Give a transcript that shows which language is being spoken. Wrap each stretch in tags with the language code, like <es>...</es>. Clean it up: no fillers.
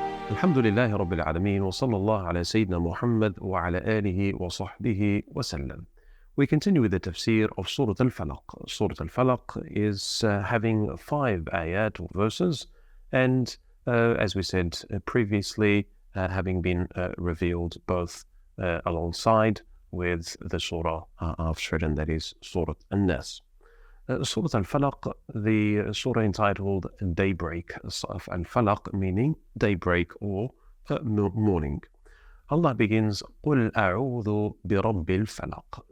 <ar>الحمد لله رب العالمين وصلى الله على سيدنا محمد وعلى آله وصحبه وسلم.</ar> <en>We continue with the tafsir of Surah Al-Falaq. Surah Al-Falaq is having 5 ayat or verses, and as we said previously, having been revealed both alongside with the surah after it, and that is Surah An-Nas. Surah Al-Falaq, the surah entitled Daybreak. Al-Falaq meaning daybreak or morning. Allah begins,</en> <ar>قُلْ أَعُوذُ بِرَبِّ الْفَلَقِ.</ar>